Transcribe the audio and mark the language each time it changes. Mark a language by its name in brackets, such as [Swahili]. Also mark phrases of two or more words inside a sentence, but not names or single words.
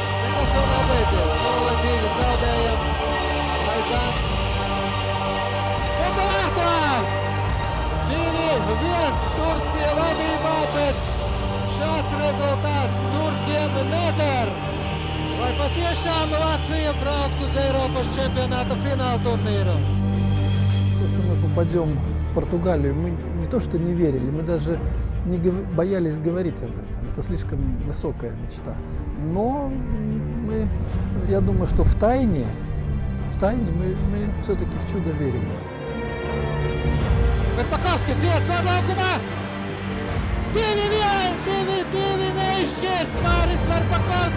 [Latvian] Nekas vēl nav beidzies. 0-2 zaudējam. Aizāns. Mobilētājs! 2-1 Turcija vadībā, bet šāds rezultāts Turkiem neder. Vai patiešām Latvija brauks uz Eiropas čempionāta [Russian] финал турнира? То, что мы попадем в Португалию, мы не то что не верили, мы даже не боялись говорить об этом. Это слишком высокая мечта. Но я думаю, что в тайне мы все-таки в чудо верим. [Latvian] Verpakovskis iet sodlaukumā. 2-1, 2-2 neizšķirs Māris Verpakovskis.